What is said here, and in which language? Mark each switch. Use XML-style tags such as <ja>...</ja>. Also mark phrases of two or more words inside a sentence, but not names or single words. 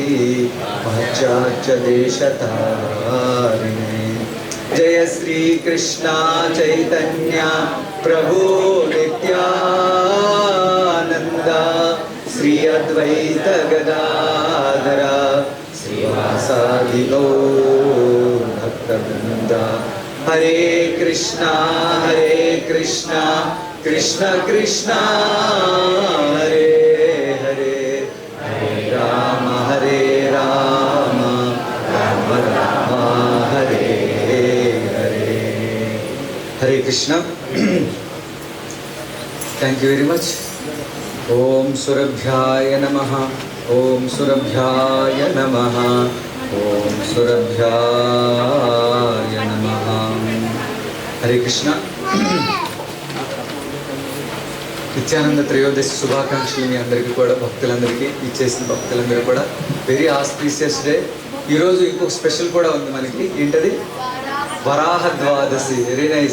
<sa>पाश्चात्यदेशतारिणे जय श्री कृष्णा चैतन्य प्रभु नित्यानंद श्री अद्वैत गदाधर श्रीवासादि गौर भक्तवृंद हरे कृष्णा कृष्ण कृष्ण हरे हरे हरे राम राम राम हरे हरे हरे कृष्ण</sa> <en>thank you very much</en> <sa>ओम सुरभ्याय नमः ओम सुरभ्याय नमः ओम सुरभ्याय नमः हरे कृष्ण</sa> <te>నిత్యానంద త్రయోదశి శుభాకాంక్షలు మీ అందరికీ కూడా భక్తులందరికీ ఇచ్చేసిన భక్తులందరూ కూడా</te> <en>very auspicious day.</en> <te>ఈరోజు ఇంకొక స్పెషల్ కూడా ఉంది మనకి. ఏంటది? వరాహ ద్వాదశి.</te> <en>very nice.</en>